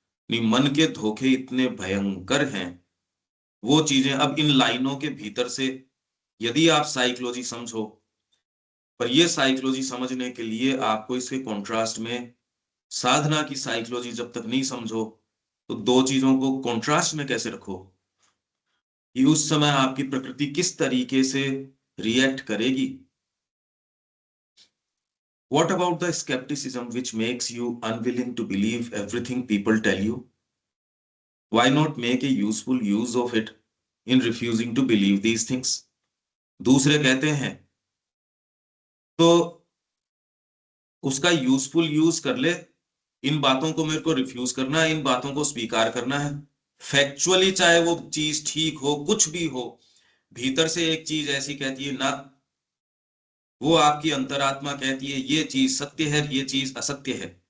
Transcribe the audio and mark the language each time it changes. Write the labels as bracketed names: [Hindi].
[Hindi] नहीं, मन के धोखे इतने भयंकर हैं, वो चीजें अब इन लाइनों के भीतर से, यदि आप साइकोलॉजी समझो, पर ये साइकोलॉजी समझने के लिए आपको इसके कॉन्ट्रास्ट में साधना की साइकोलॉजी जब तक नहीं समझो, तो दो चीजों को कॉन्ट्रास्ट में कैसे रखो कि उस समय आपकी प्रकृति किस तरीके से रिएक्ट करेगी। [English] What about the skepticism which makes you unwilling to believe everything people tell you? Why not make a useful use of it in refusing to believe these things? [Hindi] दूसरे कहते हैं तो उसका यूजफुल यूज कर ले। इन बातों को मेरे को रिफ्यूज करना है, इन बातों को स्वीकार करना है। फैक्चुअली चाहे वो चीज ठीक हो, कुछ भी हो, भीतर से एक चीज ऐसी कहती है ना, वो आपकी अंतरात्मा कहती है ये चीज सत्य है, ये चीज असत्य है।